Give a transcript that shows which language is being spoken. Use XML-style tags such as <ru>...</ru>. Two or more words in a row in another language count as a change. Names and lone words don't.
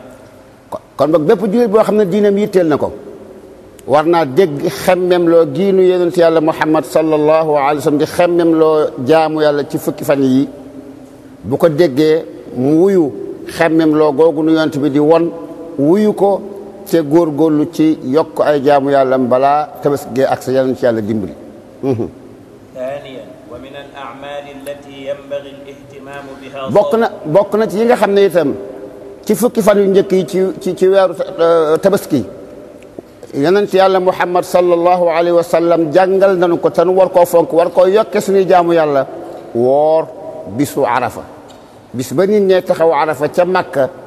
<wo>kon boog bépp jullit boo xam ne diinam yitteel na ko war naa dégg xemmem loo giinu yonent yàlla Muhammad</wo> <ar>صلى الله عليه وسلم</ar> <wo>di xemmem loo jaamu yàlla ci fukki fan yi bu ko déggee mu wuyu xemmem loo googu nu yonent bi di won wuyu ko te góorgóorlu ci yokk ay jaamu yàllam balaa tabaski ak sa yàlla ci yàlla dimbali</wo> <ar>ثانيا ينبغي الاهتمام بها</ar> <wo>bokk na ci yi nga xam ne itam ci fukki fan yu njëkk yi ci weeru tabaski yonent yàlla Muhammad</wo> <ar>صلى الله عليه وسلم</ar> <wo>jàngal nañu ko te nu war koo fonk war koo yokke suñuy jaamu yàlla woor bisu arafa bis ba nit ñee taxaw arafa ca Makka</wo>